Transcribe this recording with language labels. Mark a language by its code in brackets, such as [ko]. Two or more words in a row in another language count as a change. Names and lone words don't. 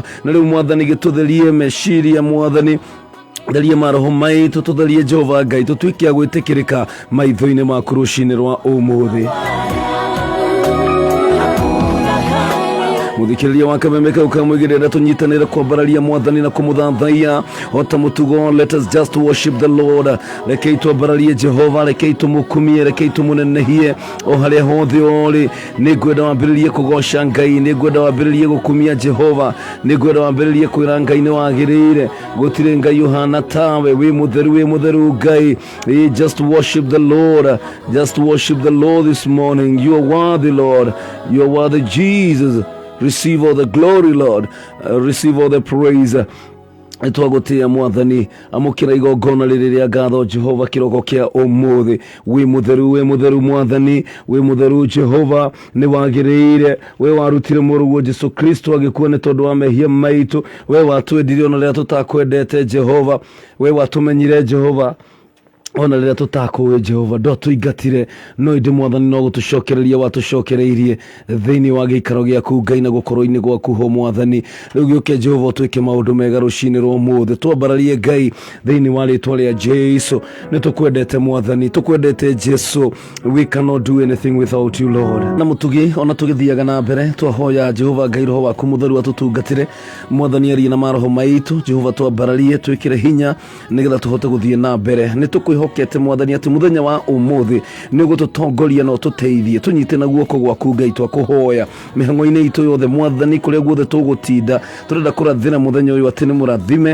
[ki] Na rĩu Mwathani gĩtũtherie meciria Mwathani, theria maroho maitũ, tũtherie Jehova Ngai, tũtuĩke a gwĩtĩkĩrĩka maitho-inĩ maku rũcinĩ rwa ũmũthĩ. Mũthikĩrĩria wa Kameme kau kamwĩgĩrĩra tũnyitanĩre kwambararia Mwathani na kũmũthathaiya ota mũtugo. [en] Let us just worship the Lord. [ki] Rekei twambararie Jehova, rekei tũmũkumie, rekei tũmũnenehie o harĩa hothe ũrĩ. Nĩ ngwenda wambĩrĩrie kũgoca Ngai, nĩ ngwenda wambĩrĩrie gũkumia Jehova, nĩ ngwenda wambĩrĩrie kwĩra Ngai nĩ wagĩrĩire, gũtirĩ Ngai ũhana tawe, wĩ mũtheru Ngai. [en] Just worship the Lord, just worship the Lord this morning. You are worthy Lord, you are worthy Jesus. Receive all the glory Lord, receive all the praise. [ki] Twagũtĩĩa Mwathani, amũkĩra igongona rĩrĩ rĩa ngatho Jehova kĩroko kĩa ũmũthĩ. Wĩ mũtheru Mwathani, wĩ mũtheru Jehova, nĩ wagĩrĩire. We warutire mũrũguo Jesu Kristo agĩkua nĩ tondũ wa mehia maitũ. We watwendirie ona rĩrĩa tũtakwendete Jehova, we watũmenyire Jehova ona rĩrĩa tũtakũĩ Jehova, ndwatũingatire no ĩndĩ Mwathani no gũtũcokereria watũcokereirie thĩinĩ wa gĩikaro gĩaku Ngai na gũkorwo-inĩ gwaku ho Mwathani. Rĩu gĩũke Jehova ũtwĩke maũndũ mega rũcinĩ rwa ũmũthĩ, twambararie Ngai thĩinĩ wa rĩĩtwa rĩa Jesu. Nĩ tũkwendete Mwathani, tũkwendete Jesu. [en] We cannot do anything without you Lord. [ki] Na mũtugi ona tũgĩthiaga na mbere twahoya Jehova Ngai roho waku mũtheru atũtungatĩre Mwathani arie na maroho maitũ Jehova, twambararie twĩkĩre hinya nĩgetha tũhote gũthiĩ na mbere. Nĩ tũkwĩhokete Mwathani atĩ mũthenya wa ũmũthĩ nĩ ũgũtũtongoria na ũtũteithie, tũnyite na guoko gwaku Ngai, twakũhoya mĩhang'o-inĩ itũ yothe Mwathani, kũrĩa guothe tũgũtinda tũrenda kũrathĩra mũthenya ũyũ atĩ nĩ mũrathime.